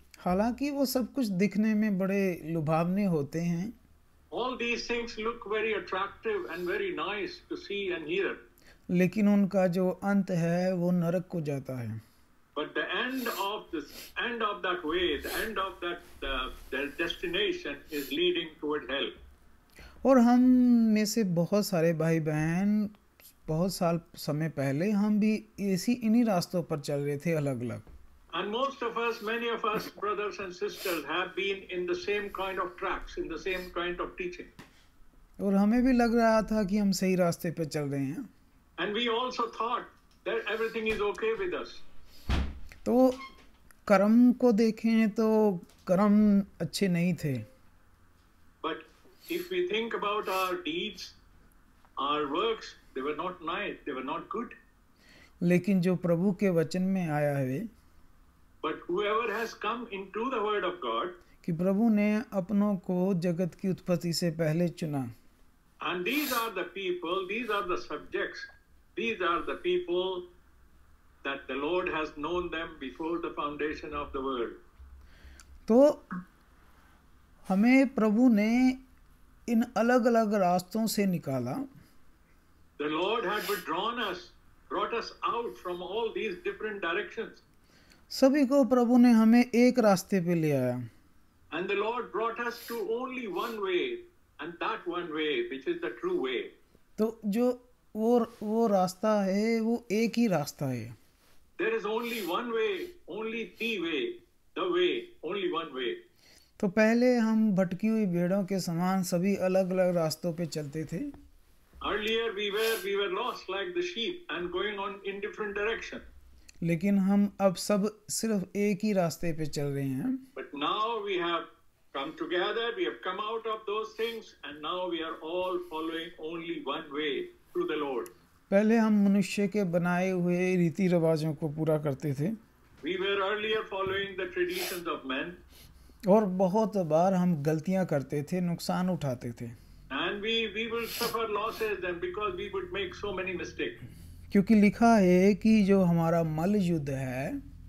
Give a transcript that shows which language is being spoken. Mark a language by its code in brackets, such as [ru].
[hi] हालांकि वो सब कुछ दिखने में बड़े लुभावने होते हैं, [en] All these things look very attractive and very nice to see and hear. [hi] लेकिन उनका जो अंत है वो नरक को जाता है. [en] But the end of that way, the end of that destination is leading toward hell. [hi] और हम में से बहुत सारे भाई बहन बहुत साल समय पहले हम भी इन्हीं रास्तों पर चल रहे थे अलग अलग. [en] And many of us, brothers and sisters, have been in the same kind of tracks, in the same kind of teaching. [hi] और हमें भी लग रहा था कि हम सही रास्ते पे चल रहे हैं. [en] And we also thought that everything is okay with us. [hi] तो कर्म को देखें तो कर्म अच्छे नहीं थे. [en] But if we think about our deeds, our works, they were not nice, they were not good. [hi] लेकिन जो प्रभु के वचन में आया है [en] But whoever has come into the word of God, [hi] कि प्रभु ने अपनों को जगत की उत्पत्ति से पहले चुना. [en] And these are the people, these are the subjects, these are the people that the Lord has known them before the foundation of the world. [hi] तो हमें प्रभु ने इन अलग अलग रास्तों से निकाला. [en] The Lord had withdrawn us, brought us out from all these different directions. [hi] सभी को प्रभु ने हमें एक रास्ते पे ले आया. [en] And the Lord brought us to only one way, and that one way, which is the true way. [hi] तो जो वो रास्ता है वो एक ही रास्ता है. [en] There is only one way, only the way, only one way. [hi] तो पहले हम भटकी हुई भेड़ों के समान सभी अलग अलग रास्तों पे चलते थे. [en] Earlier we were lost like the sheep and going on in different direction. [hi] लेकिन हम अब सब सिर्फ एक ही रास्ते पे चल रहे हैं. [en] But now we have come together, we have come out of those things, and now we are all following only one way through the Lord. [hi] पहले हम मनुष्य के बनाए हुए रीति रिवाजों को पूरा करते थे. [en] We were earlier following the traditions of men. [hi] और बहुत बार हम गलतियां करते थे, नुकसान उठाते थे. [en] And we will suffer losses and because we would make so many mistakes. [hi] क्योंकि लिखा है कि जो हमारा मल युद्ध है,